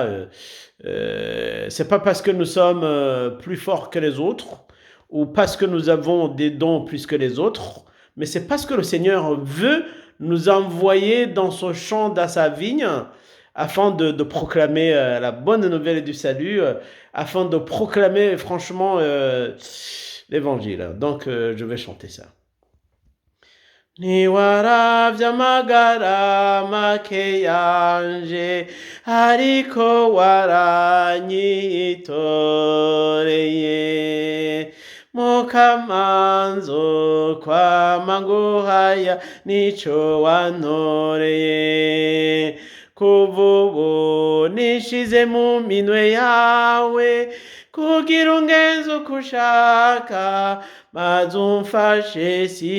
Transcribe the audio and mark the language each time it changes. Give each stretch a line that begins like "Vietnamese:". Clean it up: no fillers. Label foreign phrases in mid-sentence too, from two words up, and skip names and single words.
French: C'est pas parce que nous sommes plus forts que les autres ou parce que nous avons des dons plus que les autres, mais c'est parce que le Seigneur veut nous envoyer dans son champ, dans sa vigne, afin de proclamer la bonne nouvelle du salut, afin de proclamer franchement l'évangile. Donc je vais chanter ça.
Rundi: Ntiwaravye amagara make yanje ariko waranyitoreye mukamanzo kwama nguhaya nico wantoreye kuva ubu nishize mu minwe yawe kugira ungenze uko ushaka maze umfashe